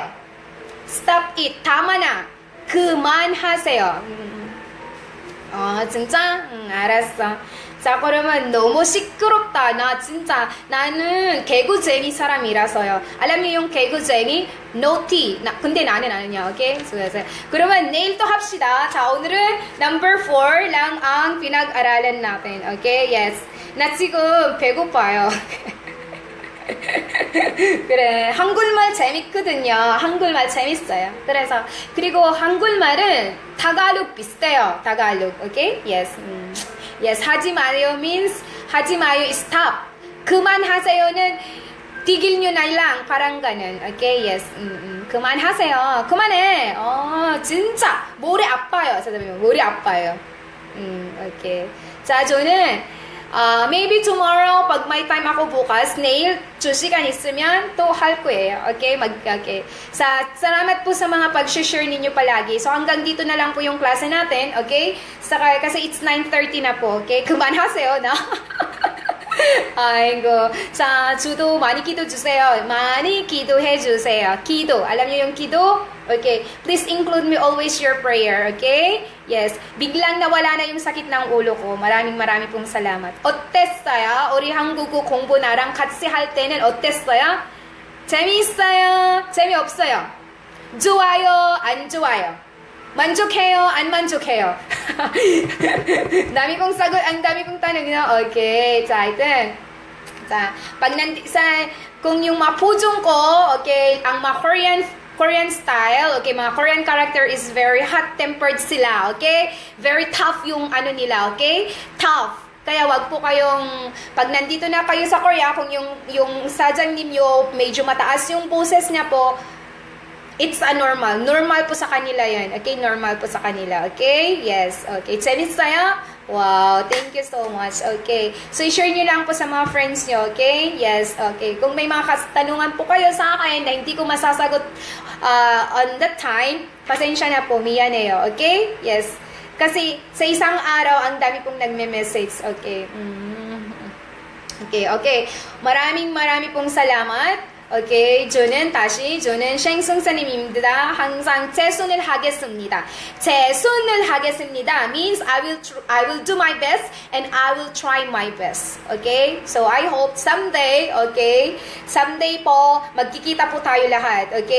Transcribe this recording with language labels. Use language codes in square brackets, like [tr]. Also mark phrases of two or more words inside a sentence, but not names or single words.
[en] Stop it. [tl] tama na. [ko] 그만하세요. 진짜? 알았어. 자, 그러면 너무 시끄럽다. 나는 개구쟁이 사람이라서요. [tl] Alam niyo yung [ko] 개구쟁이? naughty. 근데 나는 아니야. Okay? 그러면 내일 또 합시다. 자, 오늘은 number 4 [tl] lang ang pinag-aralan natin. [ko] Okay? Yes. 나 지금 배고파요. 그래, 한국말 재밌거든요. 한국말 재밌어요. 그리고 한국말은 타갈룩 비슷해요. 타갈룩, [en] okay? Yes. Yes, [ko] 하지 마요 means 하지 마요 [en] is stop. [tl] 그만하세요는 tigil nyo na lang, parang ganun. Okay, yes. [ko] 그만하세요. 그만해. 진짜 머리 아파요. 사장님, 머리 아파요. Okay. 자, 저는 [en] maybe tomorrow, [tl] pag may time ako bukas, nail, [ko] 2시간 있으면 또 할 거예요. [en] Okay? Okay. [tl] Salamat po sa mga pag-share ninyo palagi. So, hanggang dito na lang po yung klase natin. Okay? Kasi it's 9:30 na po. [ko] Okay? 그만하세요, na. 아이고. 자, 주도 많이 기도 주세요. 많이 기도해 주세요. 기도. [tl] Alam niyo yung 기도? [en] Okay. Please include me always your prayer. Okay? Yes. [tl] Biglang nawala na yung sakit ng ulo ko. Maraming pong salamat. [ko] 어땠어요? 우리 한국어 공부 나랑 같이 할 때는 어땠어요? 재미있어요? 재미없어요? 좋아요? 안 좋아요? 만족해요? 안 만족해요? [tl] dami kong sagot, ang dami kong tanong, okay, 자, hatin. 자, kung yung mga pujong ko, okay, ang mga Korean style, okay, mga [en] Korean character is very hot-tempered [tl] sila, okay? [en] Very tough [tl] yung ano nila, okay? Tough. Kaya wag po kayong, pag nandito na kayo sa Korea, kung yung sajangnим nyo, medyo mataas yung boses niya po, it's a normal. Normal po sa kanila yan. Okay? Normal po sa kanila. Okay? Yes. [ko] Okay. 재밌어요? [en] Wow. Thank you so much. Okay. So, [tl] i-share nyo lang po sa mga friends nyo. [en] Okay? Yes. Okay. [tl] Kung may mga katanungan po kayo sa akin na hindi ko masasagot [en] on that time, [tl] pasensya na po. [ko] Miyaneyo. Okay? Yes. [tl] Kasi sa isang araw, ang dami pong nagme-message. Okay. Okay. Okay. Maraming pong salamat. [ko] Okay, 저는 쉥승사님입니다. 항상 최선을 하겠습니다. 최선을 하겠습니다 [en] means I will do my best and I will try my best. Okay? So I hope someday, okay, someday [tl] po magkikita po tayo lahat. [en] Okay?